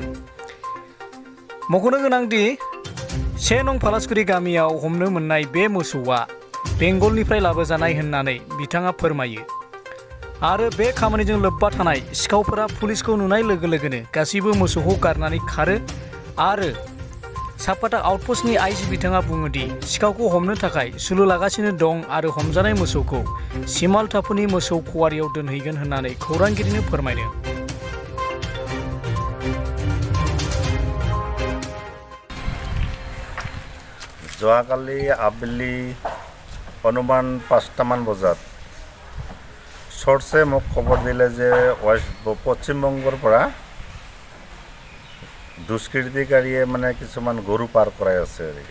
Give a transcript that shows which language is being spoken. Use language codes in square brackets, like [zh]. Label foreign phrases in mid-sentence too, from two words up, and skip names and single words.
[brx] मख'नो गोनांदि 1 नं फालासगुरि गामियाव हमनो मोननाय बे मोसौआ बेंगलनिफ्राय लाबोजानाय होननानै बिथाङा फोरमायो आरो बे खामानिजों लोब्बा थानाय सिखावफोरा पुलिसखौ नुनाय लोगो लोगोनो गासैबो मोसौखौ गारनानै खारो आरो साबकाटा आउटपस्टनि आइसि बिथाङा बुङोदि सिखावखौ हमनो थाखाय सुलु लागासिनो दं आरो हमजानाय मोसौखौ सिमालटापुनि मोसौ खवारियाव दोनहैगोन होननानै खौरांगिरिनो फोरमायदों। [as] যোৱাকালি আবেলি অনুমান 5টামান বজাত চৰ্চে মোক খবৰ দিলে যে পশ্চিমবংগৰ পৰা দুষ্কৃতিকাৰীয়ে মানে কিছুমান গৰু পাৰ কৰাই আছে।